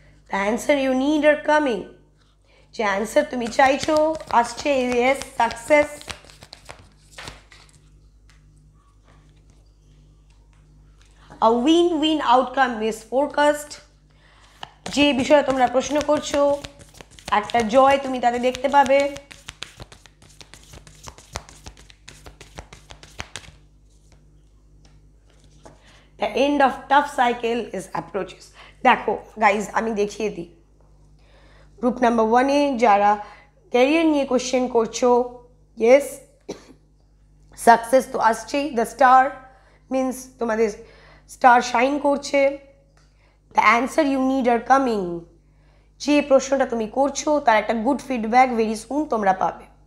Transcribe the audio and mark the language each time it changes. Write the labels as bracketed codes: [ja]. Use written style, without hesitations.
[en] The answer you need are coming. [bn] যে answer তুমি চাইছো আসছে, yes, success. [en] A win-win outcome is forecast. [bn] যে বিষয়ে তোমরা প্রশ্ন করছো, একটা জয় তুমি তাতে দেখতে পাবে। [en] The end of tough cycle is approaches. [bn] দেখো গাইজ, আমি দেখিয়ে দিই। গ্রুপ নাম্বার 1-এ যারা ক্যারিয়ার নিয়ে কোয়েশ্চেন করছো, ইয়েস, সাকসেস তো আসছেই। [en] the star means [bn] তোমাদের স্টার শাইন করছে। [en] The answer you need are coming. [bn] যে প্রশ্নটা তুমি করছো তার একটা গুড ফিডব্যাক ভেরি সুন তোমরা পাবে।